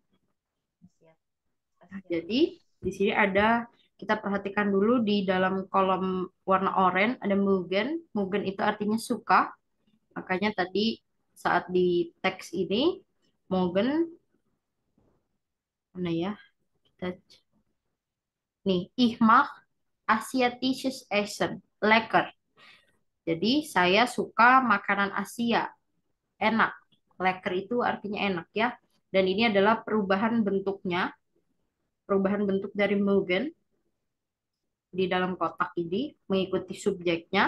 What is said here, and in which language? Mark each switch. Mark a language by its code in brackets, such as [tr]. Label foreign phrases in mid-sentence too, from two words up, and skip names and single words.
[id] Nah, jadi di sini ada kita perhatikan dulu di dalam kolom warna oranye ada Mugen. Mugen itu artinya suka. Makanya tadi saat di teks ini Mugen mana ya? Kita nih, [de] ich mag asiatisches Essen, lecker. [id] Jadi saya suka makanan Asia, enak. Lecker itu artinya enak ya. Dan ini adalah perubahan bentuknya, perubahan bentuk dari Mugen di dalam kotak ini mengikuti subjeknya.